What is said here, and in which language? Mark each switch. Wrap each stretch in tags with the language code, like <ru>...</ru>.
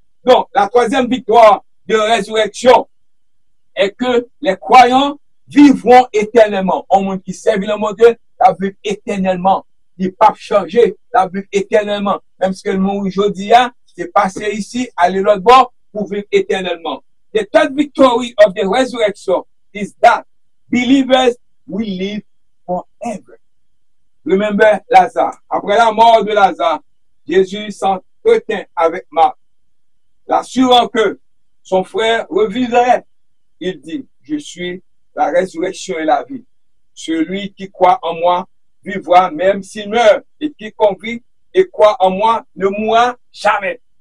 <fr>Donc, la troisième victoire de résurrection est que les croyants vivront éternellement. Un monde qui servent le monde de Dieu, la vivre éternellement. Il ne pas changer, la vivre éternellement. Même ce que le monde aujourd'hui a, c'est passer ici, aller l'autre bord pour vivre éternellement.</fr> <en>The third victory of the resurrection is that believers will live forever. Remember Lazare.</en> <fr>Après la mort de Lazare, Jésus s'entretint avec Marthe, l'assurant que son frère revivrait. Il dit, je suis la résurrection et la vie. Celui qui croit en moi vivra même s'il meurt, et quiconque vit et croit en moi ne mourra jamais.</fr>